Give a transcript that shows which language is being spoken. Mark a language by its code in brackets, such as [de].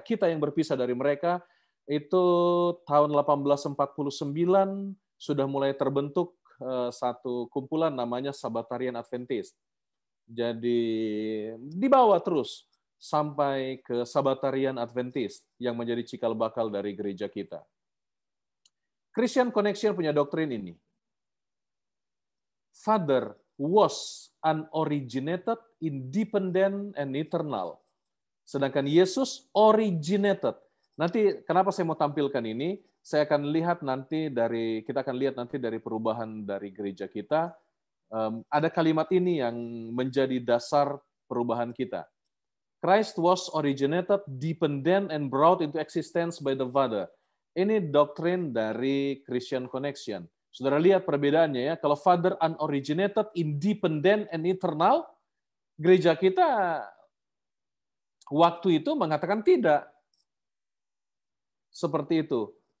[id] Kita yang berpisah dari mereka. Itu tahun 1849 sudah mulai terbentuk satu kumpulan namanya Sabbatarian Adventist. Jadi dibawa terus sampai ke Sabbatarian Adventist yang menjadi cikal bakal dari gereja kita. Christian Connection punya doktrin ini. [en] Father was unoriginated, independent, and eternal. [id] Sedangkan Yesus originated. Nanti kenapa saya mau tampilkan ini? Saya akan lihat nanti kita akan lihat nanti dari perubahan dari gereja kita. Ada kalimat ini yang menjadi dasar perubahan kita. [en] Christ was originated, dependent, and brought into existence by the Father. [id] Ini doktrin dari Christian Connection. Saudara lihat perbedaannya ya. Kalau Father [en] unoriginated, independent, and eternal, [id] gereja kita waktu itu mengatakan tidak. Seperti itu.